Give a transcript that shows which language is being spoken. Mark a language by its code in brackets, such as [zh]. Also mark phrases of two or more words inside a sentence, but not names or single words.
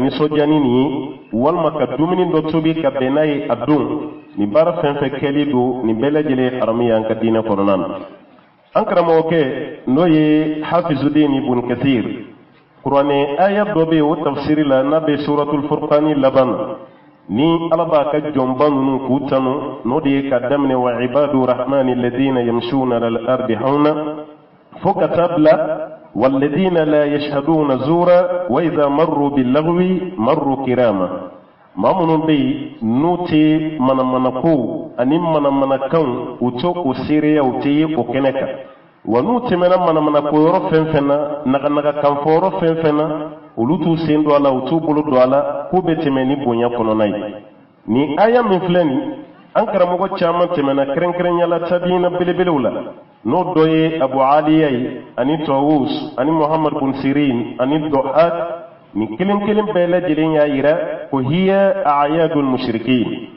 [bm] nisɔndiya ni nin ye walima ka dumuni dɔ tobi ka bɛn n'a ye a don nin baara fɛn fɛn kɛli don nin bɛɛ lajɛlen ye haramu ye an ka diinɛ kɔnɔna na an karamɔgɔkɛ n'o ye Hafizudin Ibn Kathir kuranɛ aya dɔ bɛ yen o tafsiri la n'a bɛ suratul furqani laban ni ala b'a ka jɔnba ninnu k'u tanu n'o de ye ka daminɛ [ar] وعباد الرحمن الذين يمشون على الأرض هونا [bm] fo ka taa bila [ar] والذين لا يشهدون الزور وإذا مروا باللغو مروا كراما [bm] maa minnu bɛ yen n'u tɛ manamanako ani manamanakanw u to o seereya u tɛ ye o kɛnɛ kan wa n'u tɛmɛna manamanako yɔrɔ fɛn fɛn na naganagakanfɔ yɔrɔ fɛn fɛn na olu t'u sen don a la u t'u bolo don a la k'u bɛ tɛmɛ ni bonya kɔnɔna ye ni aya min filɛ nin an karamɔgɔ caman tɛmɛna kɛrɛnkɛrɛnyala tabiina belebelew la n'o dɔ ye Abu Aliya ye ani Tawus ani Muhammad bin Sirin ani Dohak ni kelen kelen bɛɛ lajɛlen y'a yira ko [ar] هي أعياد المشركين